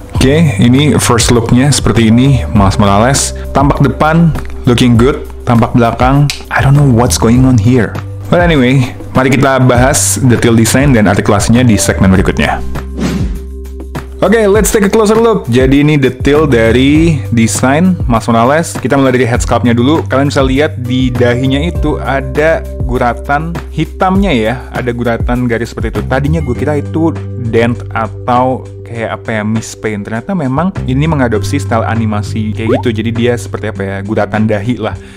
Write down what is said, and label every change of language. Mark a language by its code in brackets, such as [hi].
[id] Oke, ini first looknya seperti ini. [en] Miles Morales, [id] tampak depan [en] looking good, [id] tampak belakang [en] I don't know what's going on here. But anyway, [id] mari kita bahas detail desain dan artikulasinya di segmen berikutnya. [en] Oke, let's take a closer look. [id] Jadi ini detail dari desain Miles Morales. Kita mulai dari head sculpt-nya dulu. Kalian bisa lihat di dahinya itu ada guratan hitamnya ya. Ada guratan garis seperti itu. Tadinya gue kira itu dent atau kayak apa ya, mispaint. Ternyata memang ini mengadopsi style animasi kayak gitu. Jadi dia seperti apa ya, guratan dahi lah.